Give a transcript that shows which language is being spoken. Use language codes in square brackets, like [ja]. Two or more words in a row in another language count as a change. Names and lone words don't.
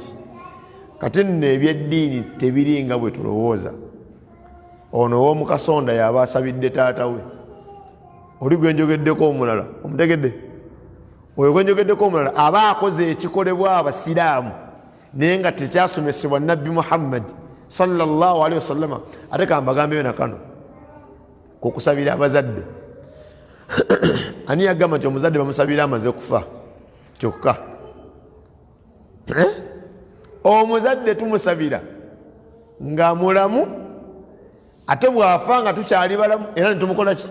[lg] Kati nno ebyeddiini tebiringa bwe tulowooza. Ono ow'omu kasonda yaba asabidde taata we. Oli gwe njogeddeko omulala omutegedde? Oyo gwe njogeddeko omulala aba akoze ekikolebwa abasiraamu naye nga tekyasomesebwa nabbi Muhammad [ar] صلى الله عليه وسلم. [lg] Ate kambagambeyo nakano ku kusabira abazadde. Ani yagamba nti omuzadde bamusabira amaze okufa kyokka? Omuzadde tumusabira nga mulamu, ate bwafa nga tukyali balamu era netumukola ki?